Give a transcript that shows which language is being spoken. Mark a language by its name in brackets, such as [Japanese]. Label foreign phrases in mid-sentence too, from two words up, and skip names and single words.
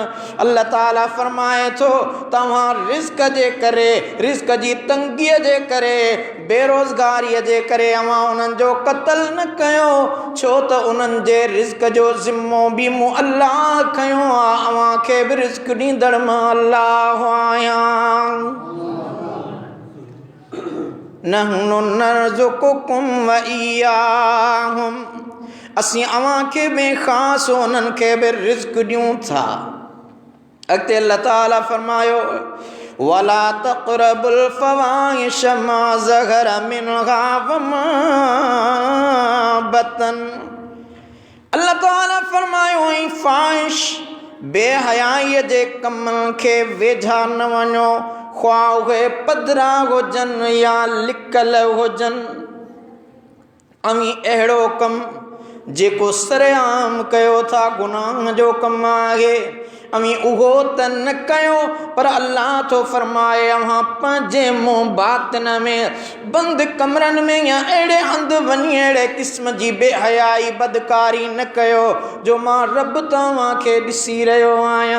[Sindhi] अल्लाह ताला फरमाए थो, तव्हां रिज़्क़ जे करे, रिज़्क़ जी तंगीअ जे करे, बेरोज़गारीअ जे करे अव्हां उन्हनि जो क़त्ल न कयो, छो त उन्हनि जे रिज़्क़ जो ज़िम्मो बि मूं अल्लाह खयो आहे। अव्हां खे बि रिज़्क़ ॾींदड़ मां अल्लाह आहियां। [Arabic] نحن نرزقكم وإياهم, [Sindhi] असीं अव्हां खे बि ख़ासि उन्हनि खे बि रिज़्क़ ॾियूं था। अॻिते अल्लाह ताला फरमायो, [Arabic] ولا تقربوا الفواحش ما ظهر منها وما بطن. [Sindhi] अल्लाह ताला फरमायो, ऐं फ़ाहिश बेहयाईअ जे कमनि खे वेझा न वञो, ख़्वाह उहे पधरा हुजनि या लिकल हुजनि। अवी अहिड़ो कमु जेको सरेआम कयो था गुनाह जो कमु आहे, अवी उहो त न कयो, पर अल्लाह तो फरमाए अव्हां पंहिंजे मुंहुं बातिन में बंदि कमरनि में या अहिड़े हंधि वञी अहिड़े क़िस्म जी बेहयाई बदकारी न कयो जो मां रब तव्हांखे ॾिसी रहियो आहियां।